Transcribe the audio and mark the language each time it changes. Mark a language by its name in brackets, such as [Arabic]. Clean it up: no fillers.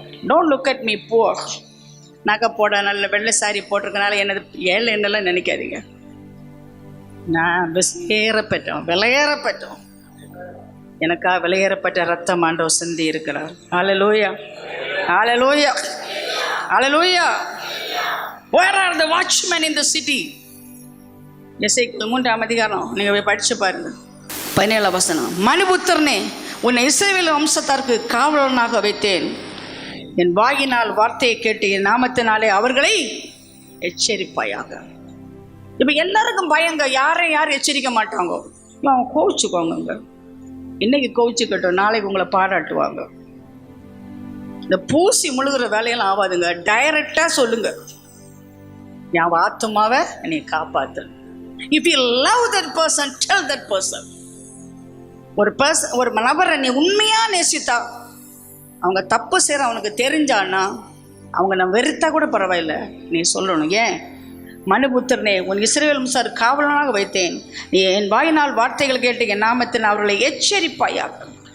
[English] Don't look at me poor. [Tamil] நகை போட நல்ல வெள்ளை சாரி போட்டிருக்கனால என்னது ஏழை என்னெல்லாம் நினைக்காதீங்க. நான் விலையேறப்பட்டோம். எனக்கா விலையேறப்பட்ட ரத்தம் ஆண்டவர் சிந்தி இருக்கிறார். ஹல்லேலூயா, ஹல்லேலூயா, ஹல்லேலூயா. [English] Where are the watchmen in the city? [Tamil] எசேக்கியேல் 3ஆம் அதிகாரம் நீங்கள் போய் படித்து பாருங்க. 17ஆம் வசனம். மனுபுத்திரனே, உன்னை இஸ்ரவேல் வம்சத்தாருக்கு காவலனாக வைத்தேன். என் வாயினால் வார்த்தையை கேட்டு என் நாமத்தினாலே அவர்களை எச்சரிப்பாயாக. இப்போ எல்லாருக்கும் பயங்க, யாரும் எச்சரிக்க மாட்டாங்க. அவங்க கோவிச்சுக்கோங்க. இன்னைக்கு கோவிச்சுக்கட்டும், நாளைக்கு உங்களை பாராட்டுவாங்க. இந்த பூசி முழுகிற வேலையெல்லாம் ஆகாதுங்க. டைரக்டாக சொல்லுங்க, என் ஆத்துமாவை என்னை காப்பாத்து. [English] If you love that person, tell that person. [Tamil] ஒரு நபரை நீ உண்மையா நேசித்தா, அவங்க தப்பு செய்யற அவனுக்கு தெரிஞ்சான்னா, அவங்க நான் வெறுத்தா கூட பரவாயில்ல, நீ சொல்லணும். ஏன்? மனுபுத்திரனே, உன் இஸ்ரவேல் வம்சத்தார் காவலனாக வைத்தேன், நீ என் வாயினால் வார்த்தைகள் கேட்டு என் நாமத்தில் அவர்களை எச்சரிப்பாயாக.